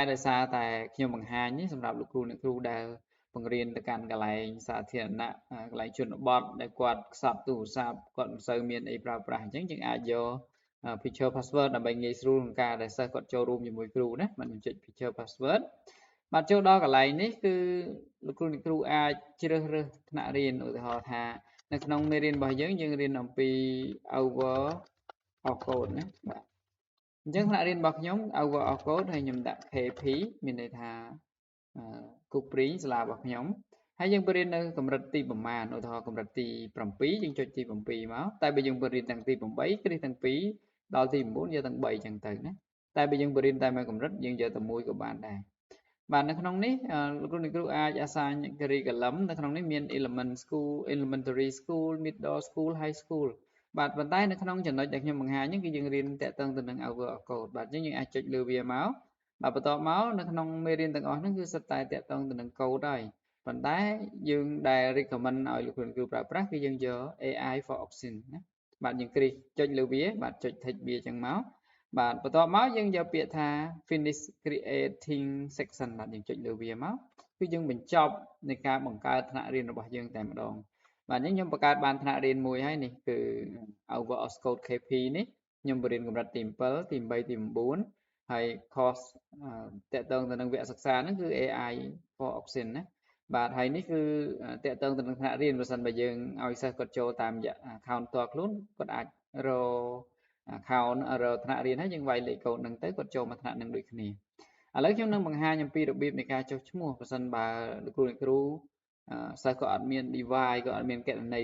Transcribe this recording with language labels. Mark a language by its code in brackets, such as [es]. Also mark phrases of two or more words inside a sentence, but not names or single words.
[km] ដោយសារតែខ្ញុំបង្ហាញនេះសម្រាប់លោកគ្រូអ្នកគ្រូដែលបង្រៀនទៅកាន់កន្លែងសាធារណៈកន្លែងជនបទដែលគាត់ខ្សត់ទូរស័ព្ទគាត់មិនសូវមានអីប្រើប្រាស់អញ្ចឹងយើងអាចយក [en] picture password [km] ដើម្បីងាយស្រួលក្នុងការដែលសិស្សគាត់ចូលរួមជាមួយគ្រូណាបាទខ្ញុំចុច [en] picture password [km] បាទចូលដល់កន្លែងនេះគឺលោកគ្រូអ្នកគ្រូអាចជ្រើសរើសថ្នាក់រៀនឧទាហរណ៍ថានៅក្នុងមេរៀនរបស់យើងរៀនអំពី [en] over of code [km] ណាបាទអញ្ចឹងថ្នាក់រៀនរបស់ខ្ញុំ [en] over of code [km] ហើយខ្ញុំដាក់ KP មានន័យថាគូព្រីងសាលារបស់ខ្ញុំហើយយើងបរៀននៅកម្រិតទីប្រមាណឧទាហរណ៍កម្រិតទី7យើងចុចទី7មកតែបើយើងបរៀនទាំងទី8គ្រា ទាំង2ដល់ទី9យកទាំង3អញ្ចឹងទៅណាតែបើយើងបរៀនតែមួយកម្រិតយើងយកតែមួយក៏បានដែរបាទនៅក្នុងនេះលោកគ្រូអ្នកគ្រូអាច [en] assign curriculum [km] នៅក្នុងនេះមាន [en] element school elementary school middle school high school [km] បាទប៉ុន្តែនៅក្នុងចំណុចដែលខ្ញុំបង្ហាញនេះគឺយើងរៀនតាក់ទងទៅនឹង [en] over of code [km] បាទអញ្ចឹងយើងអាចចុចលើវាមកបាទបន្ទាប់ មកនៅក្នុងមេរៀនទាំងអស់ហ្នឹងគឺសុទ្ធតែតាក់ទងទៅនឹង code ហើយប៉ុន្តែយើងដែល recommend ឲ្យលោកគ្រូអ្នកគ្រូប្រើប្រាស់គឺយើងយក [en] AI for option [km] ណាបាទយើងគ្រីសចុចលើវាបាទចុច tick វាអញ្ចឹងមកបាទបន្ទាប់មកយើងយកពាក្យថា [en] finish creating section [km] បាទយើងចុចលើវាមកគឺយើងបញ្ចប់នៃការបង្កើតថ្នាក់រៀនរបស់យើងតែម្ដងបាទអញ្ចឹងខ្ញុំបង្កើតបានថ្នាក់រៀនមួយហើយនេះគឺ [en] over Oscode KP [km] នេះខ្ញុំបរៀនកម្រិតទី7ទី8ទី 9ហើយ course តាក់ទងទៅនឹងវគ្គសិក្សាហ្នឹងគឺ [en] AI for option [km] ណាបាទហើយនេះគឺតាក់ទងទៅនឹងថ្នាក់រៀនបើសិនបើយើងឲ្យសិស្សគាត់ចូលតាមរយៈ account ផ្ទាល់ខ្លួនគាត់អាចរក account រកថ្នាក់រៀនហើយយើងវាយលេខកូដហ្នឹងទៅគាត់ចូលមកថ្នាក់ហ្នឹងដូចគ្នាឥឡូវខ្ញុំនឹងបង្ហាញអំពីរបៀបនៃការចុះឈ្មោះបើសិនបើលោកគ្រូអ្នកគ្រូសិស្សក៏អត់មាន device ក៏អត់មានគណនី